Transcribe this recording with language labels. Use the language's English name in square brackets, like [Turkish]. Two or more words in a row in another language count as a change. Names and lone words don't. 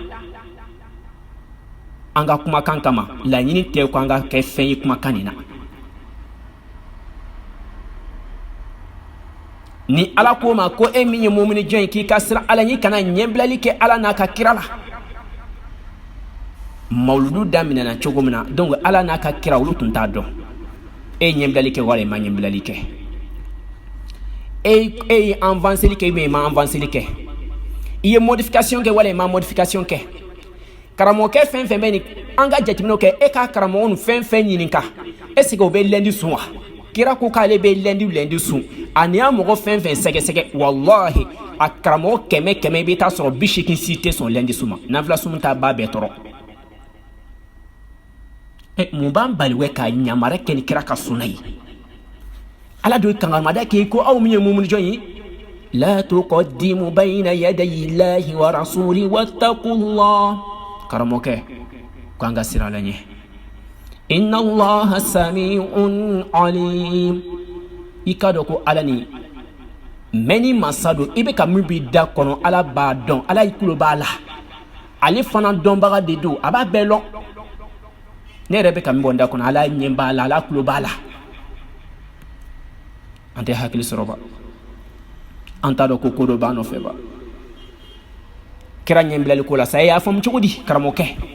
[Bambara] an ka kumakan kama laɲini tɛ ko an ka kɛ fɛn ye kumakan nin na ni ala ko ma ko e min ye mumini jɔn ye k'i ka siran ala ɲɛ kana ɲɛbilali kɛ ala n'a ka kira la mawuludu daminɛna cogo min na donc ala n'a ka kira olu tun t'a dɔn e ye ɲɛbilali kɛ wala i ma ɲɛbilali kɛ e ye avanceli kɛ i ma avanceli kɛ i ye modification kɛ wala i ma modification kɛ karamɔgɔkɛ fɛn fɛn bɛ nin an ka jateminɛw kɛ e ka karamɔgɔ nin fɛn fɛn ɲininka [French] est ce que [Bambara] o bɛ lɛndi sun wa kira ko k'ale bɛ lɛndi sun ani y'a mɔgɔ fɛn fɛn sɛgɛsɛgɛ wallahi a karamɔgɔ kɛmɛ i bɛ taa sɔrɔ 80 si tɛ sɔn lɛndi sun ma nafila sun ta ba bɛɛ tɔrɔ mun b'an bali wɛ ka ɲamara kɛ ni kira ka sunna ye ala do kangamada kɛ ko aw min ye mumuni jɔn ye [Arabic] لا تقدموا بين يدي الله ورسوله واتقوا الله [Bambara] karamɔgɔkɛ ko an ka siran ala ɲɛ [Arabic] إن الله سميع عليم [Bambara] i ka dɔn ko ala ni mɛni masa don i bɛ ka min b'i da kɔnɔ ala b'a dɔn ala i tulo b'a la ale fana dɔnbaga de don a b'a bɛɛ lɔn ne yɛrɛ bɛ ka min bɔ n da kɔnɔ ala ɲɛ b'a la ala tulo b'a la an tɛ hakili sɔrɔ ba an t'a dɔn ko ko dɔ b'an nɔfɛ ba kɛra ɲɛbilali ko la sa e y'a faamu cogo di karamɔgɔkɛ